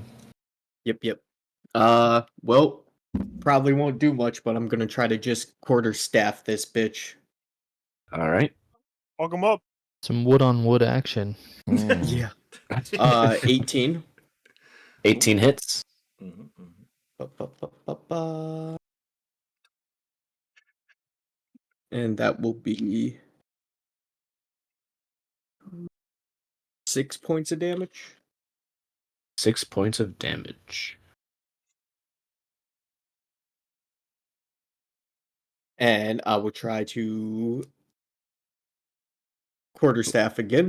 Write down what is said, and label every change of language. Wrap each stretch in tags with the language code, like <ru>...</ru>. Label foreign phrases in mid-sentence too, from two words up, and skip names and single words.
<en>Yep. Well, probably won't do much, but I'm gonna try to just quarterstaff this bitch. All right. Fuck him up. Some wood on wood action. Yeah. 18. 18 hits. Mhm, mhm. Ba-ba-ba-ba-ba. And that will be 6 points of damage. 6 points of damage. And I will try to quarterstaff again.</en>